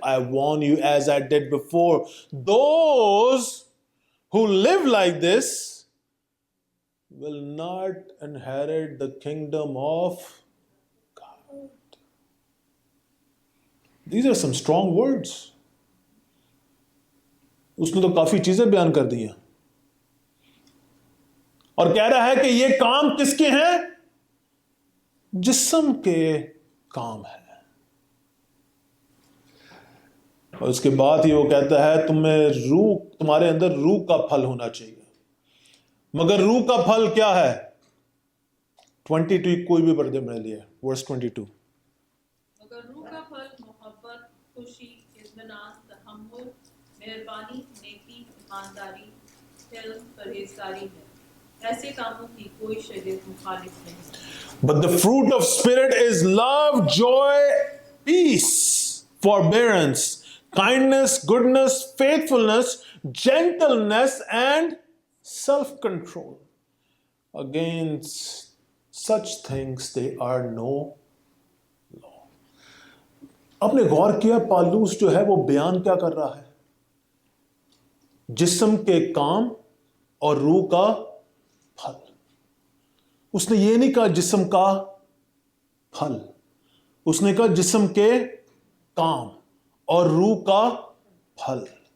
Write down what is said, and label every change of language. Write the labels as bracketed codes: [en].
[en] I warn you, as I did before, those who live like this will not inherit the kingdom of God. These are some strong words. [hi] उसने तो काफी चीजें बयान कर दी हैं और कह रहा है कि ये काम किसके हैं? जिस्म के काम है। और उसके बाद ही वो कहता है तुम्हारे अंदर रूह का फल होना चाहिए। मगर रूह का फल क्या है? 22 कोई भी पर्दे में लिया, वर्स 22। मगर रूह का फल मोहब्बत, खुशी, इत्मीनान, तहम्मुल, मेहरबानी, नेकी, ईमानदारी, हिल्म, परहेजगारी है। ऐसे कामों की कोई शरीयत मुखालिफ नहीं। [en] But the fruit of spirit is love, joy, peace, forbearance, kindness, goodness, faithfulness, gentleness, and self-control. Against such things there are no law. [hi] आपने गौर किया पालूस जो है वो बयान क्या कर रहा है? जिस्म के काम और रूह का फल। उसने ये नहीं कहा जिस्म का फल, उसने कहा जिस्म के काम और रूह का फल।